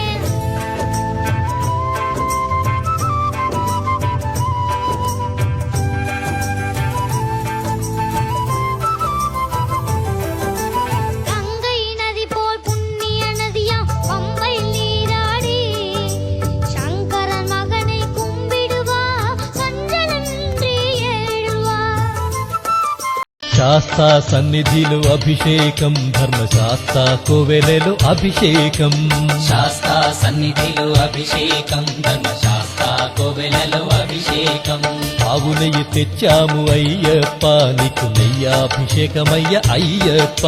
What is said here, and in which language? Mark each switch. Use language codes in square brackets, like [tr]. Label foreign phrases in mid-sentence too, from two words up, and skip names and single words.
[ta] கங்கை நதி போல் புண்ணிய நதியாம் பம்பை நீராடி சங்கரன் மகனை கும்பிடுவா சஞ்சலமின்றி ஏழுவா [te] శాస్తా సన్నిధిలో అభిషేకం, ధర్మశాస్త్ర కోవెలలో అభిషేకం. శాస్త్ర సన్నిధిలో అభిషేకం, ధర్మశాస్త్ర కోవెలలో అభిషేకం. ఆవు నెయ్యి తెచ్చాము అయ్యప్ప, నీకు నెయ్యాభిషేకమయ్య అయ్యప్ప.